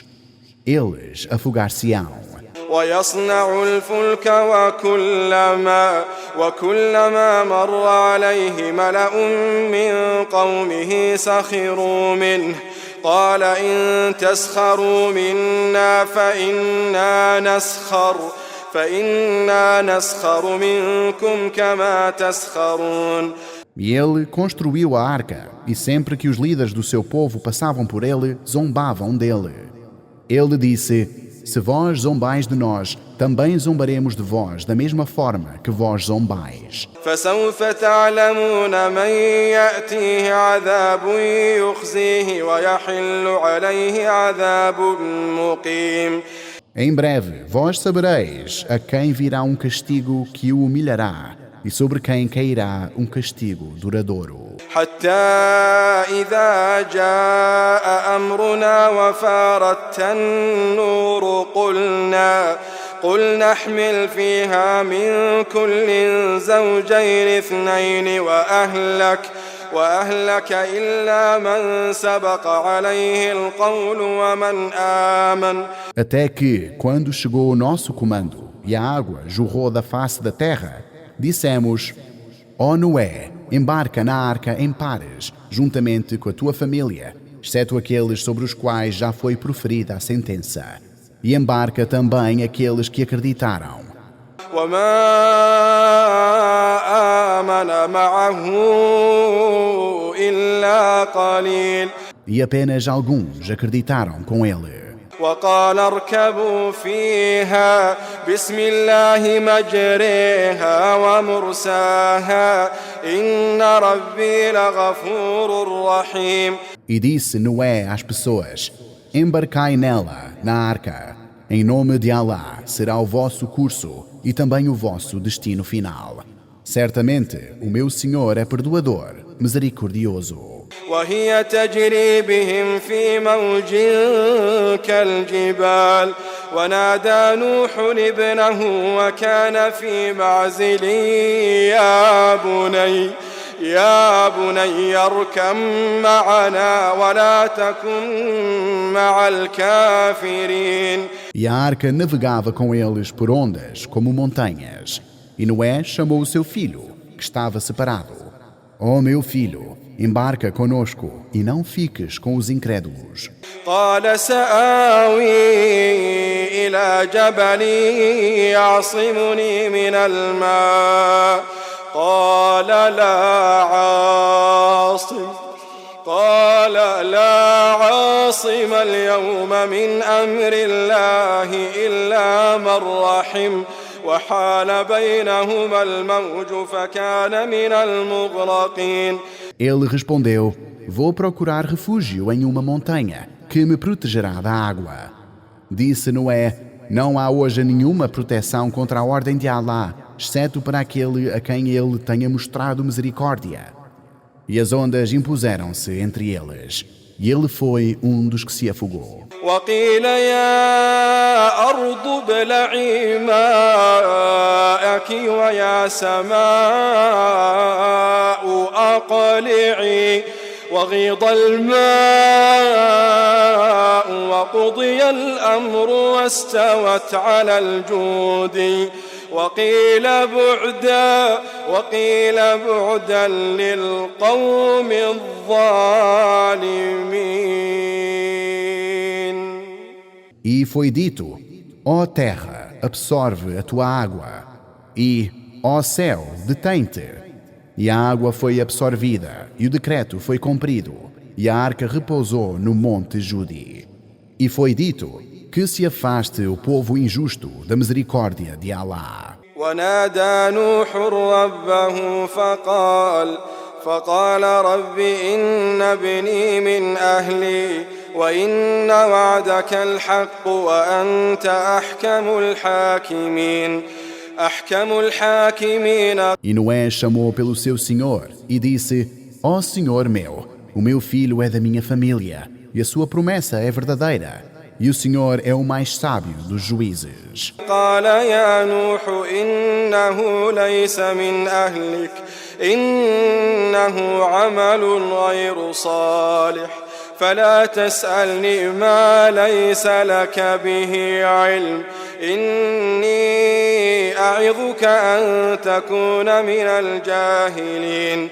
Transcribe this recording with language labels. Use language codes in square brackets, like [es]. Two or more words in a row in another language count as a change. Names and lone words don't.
[pt] Eles afogar-se-ão. [ar] ويصنع الفلك وكلما مر عليه ملأ من قومه سخروا منه قال إن تسخروا منا فإنا نسخر منكم كما تسخرون. [pt] E ele construiu a arca, e sempre que os líderes do seu povo passavam por ele, zombavam dele. Ele disse: se vós zombais de nós, também zombaremos de vós, da mesma forma que vós zombais. [ar] فسوف تعلمون من يأتيه عذاب يخزيه ويحل عليه عذاب مقيم. [pt] Em breve, vós sabereis a quem virá um castigo que o humilhará, e sobre quem cairá um castigo duradouro. [ar] حتى إذا جاء أمرنا وفارت النور قل نحمل فيها من كل زوجين اثنين وأهلك إلا من سبق عليه القول ومن آمن. [pt] Até que, quando chegou o nosso comando e a água jorrou da face da terra, dissemos: ó Noé, embarca na arca em pares, juntamente com a tua família, exceto aqueles sobre os quais já foi proferida a sentença. E embarca também aqueles que acreditaram. [ar] وما آمن معه إلا قليل. [pt] E apenas alguns acreditaram com ele. [ar] وقال اركبوا فيها بسم الله مجريها ومرساها إن ربي لغفور رحيم. [pt] E disse Noé às pessoas: embarcai nela, na arca. Em nome de Alá será o vosso curso e também o vosso destino final. Certamente o meu Senhor é perdoador, misericordioso. [ar] وهي تجري بهم في موج كالجبال ونادى نوح ابنه وكان في معزل يا بني اركب معنا ولا تكن مع الكافرين. [pt] E a arca navegava com eles por ondas, como montanhas. E Noé chamou o seu filho, que estava separado. Ó meu filho, embarca conosco e não fiques com os incrédulos. [ar] قال سآوي إلى جبل يعصمني من الماء قال لا عاصم اليوم من أمر الله إلا من رحم وحال بينهما الموج فكان من المغرقين. [pt] Ele respondeu: vou procurar refúgio em uma montanha que me protegerá da água. Disse Noé: não há hoje nenhuma proteção contra a ordem de Alá, exceto para aquele a quem ele tenha mostrado misericórdia. E as ondas impuseram-se entre eles, e ele foi um dos que se afogou. [ar] وقيل يا أرض ابلعي ماءك ويا سماء أقلعي وغيض الماء وقضي الأمر واستوت على الجود وقيل بعدا للقوم الظالمين. [pt] E foi dito: ó terra, absorve a tua água, e, ó céu, detém-te. E a água foi absorvida, e o decreto foi cumprido, e a arca repousou no monte Judi. E foi dito: que se afaste o povo injusto da misericórdia de Alá. [ar] ونادى نوح ربه فقال رب إن ابني من أهلي وإن وعدك الحق وأنت أحكم الحاكمين أحكم الحاكمين. [pt] E Noé chamou pelo seu senhor e disse: Ó Senhor meu, o meu filho é da minha família, e a sua promessa é verdadeira, e o Senhor é o mais sábio dos juízes. [ar] قال يا نوح إنه ليس من أهلك إنه عمل غير صالح فلا تسألني ما ليس لك به علم إني أعظك أن تكون من الجاهلين.